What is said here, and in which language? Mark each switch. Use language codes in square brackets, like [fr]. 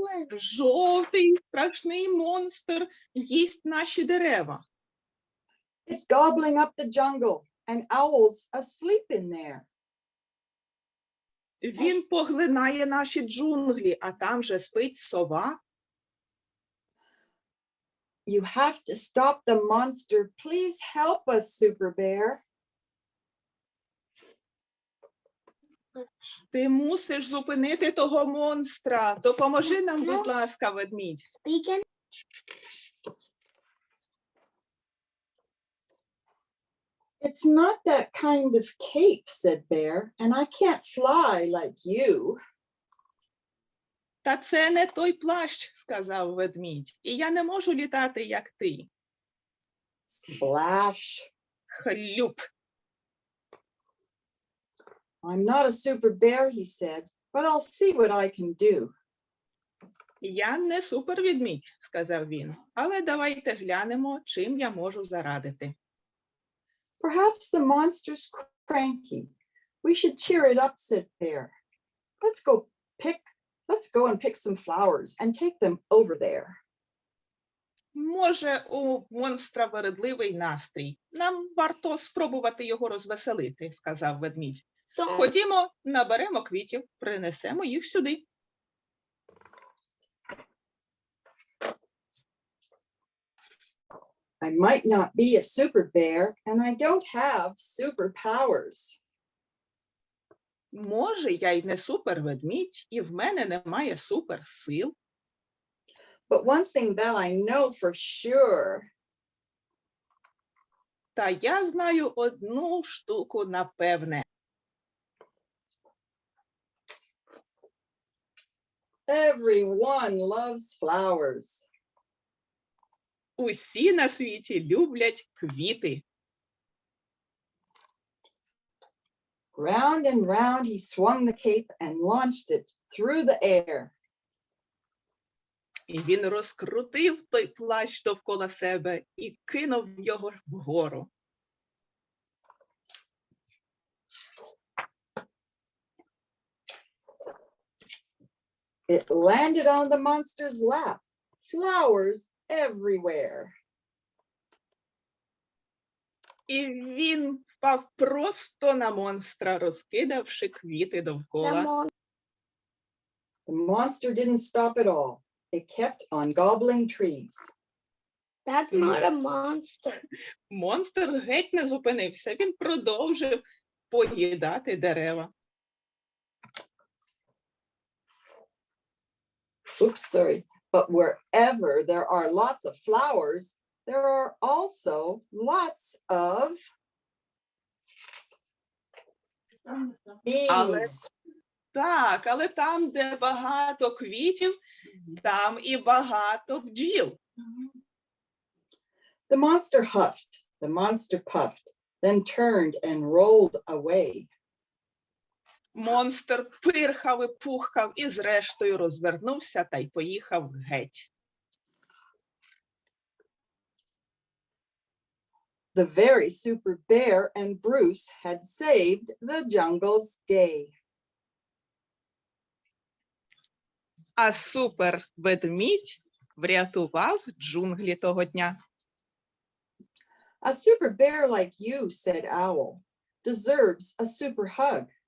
[uk] Жовтий страшний монстр їсть наші дерева. [en] It's gobbling up the jungle, and owls asleep in there. [uk] Він поглинає наші джунглі, а там же спить сова. [en] You have to stop the monster. Please help us, Super Bear. [uk] Ти мусиш зупинити того монстра. Допоможи нам, будь ласка, ведмідь. [en] It's not that kind of cape, said Bear, and I can't fly like you. [uk] Та це не той плащ, сказав ведмідь. І я не можу літати, як ти. [en] Splash. [uk] Хлюп. [en] I'm not a super bear, he said, but I'll see what I can do. [uk] Я не суперведмідь, сказав він. Але давайте глянемо, чим я можу зарадити. [en] Perhaps the monster's cranky. We should cheer it up, said Bear. Let's go and pick some flowers and take them over there. [uk] Може, у монстра вередливий настрій. Нам варто спробувати його розвеселити, сказав ведмідь. Ходімо, наберемо квітів, принесемо їх сюди. [en] I might not be a super bear, and I don't have superpowers. [uk] Може, я й не суперведмідь, і в мене немає суперсил. [en] But one thing that I know for sure. [uk] Та я знаю одну штуку напевне. [en] Everyone loves flowers. [uk] Усі на світі люблять квіти. [en] Round and round he swung the cape and launched it through the air. [uk] І він розкрутив той плащ довкола себе і кинув його вгору. [en] It landed on the monster's lap. Flowers everywhere. [uk] І він впав просто на монстра, розкидавши квіти довкола. [en] The monster didn't stop at all. It kept on gobbling trees. That's not a monster. [uk] Монстр геть не зупинився, він продовжив поїдати дерева. [en] Oops, sorry. But wherever there are lots of flowers, there are also lots of bees. [uk] Так, але там, де багато квітів, там і багато бджіл. [en] The monster huffed, the monster puffed, then turned and rolled away. [uk] Монстр пирхав і пухкав і зрештою розвернувся та й поїхав геть. [en] The very super bear and Bruce had saved the jungle's day. [uk] А супер-ведмідь врятував джунглі того дня. [en] A super bear like you, said Owl, deserves a super hug.